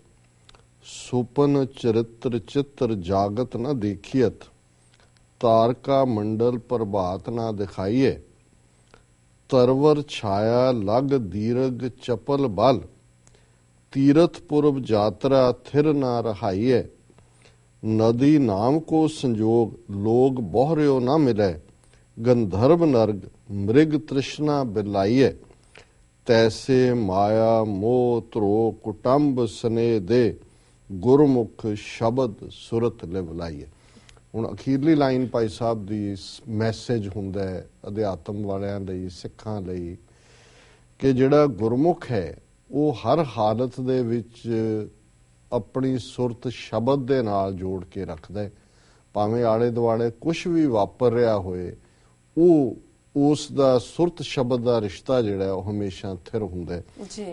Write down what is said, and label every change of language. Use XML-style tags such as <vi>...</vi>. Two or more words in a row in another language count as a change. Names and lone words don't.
<bra>ਸੁਪਨ ਚਰਿਤ੍ਰ ਚਿੱਤਰ ਜਾਗਤ ਨਾ ਦੇਖੀਅਤ, ਤਾਰਕਾ ਮੰਡਲ ਪ੍ਰਭਾਤ ਨਾ ਦਿਖਾਈਏ, ਤਰਵਰ ਛਾਇਆ ਲਗ ਦੀਰਘ ਚਪਲ ਬਲ, ਤੀਰਥ ਪੁਰਬ ਯਾਤਰਾ ਥਿਰ ਨਾ ਰਹਾਈਏ, नदी नाम को संजोग लोग बोहर्यो ना मिले, गंधर्व नर्ग मृग तृष्णा बिलाइए, तैसे माया मोह त्रो कुटुंब स्नेह दे, गुरमुख शब्द सुरत लिवलाइए।</bra> <pa>ਹੁਣ ਅਖੀਰਲੀ ਲਾਈਨ ਭਾਈ ਸਾਹਿਬ ਦੀ ਮੈਸੇਜ ਹੁੰਦਾ ਹੈ ਅਧਿਆਤਮ ਵਾਲਿਆਂ ਲਈ, ਸਿੱਖਾਂ ਲਈ, ਕਿ ਜਿਹੜਾ ਗੁਰਮੁਖ ਹੈ ਉਹ ਹਰ ਹਾਲਤ ਦੇ ਵਿੱਚ ਆਪਣੀ ਸੁਰਤ ਸ਼ਬਦ ਦੇ ਨਾਲ ਜੋੜ ਕੇ ਰੱਖਦਾ ਹੈ। ਭਾਵੇਂ ਆਲੇ ਦੁਆਲੇ ਕੁਝ ਵੀ ਵਾਪਰ ਰਿਹਾ ਹੋਏ, ਉਹ ਉਸ ਦਾ ਸੁਰਤ ਸ਼ਬਦ ਦਾ ਰਿਸ਼ਤਾ ਜਿਹੜਾ ਉਹ ਹਮੇਸ਼ਾ ਥਿਰ ਹੁੰਦਾ ਹੈ।</pa>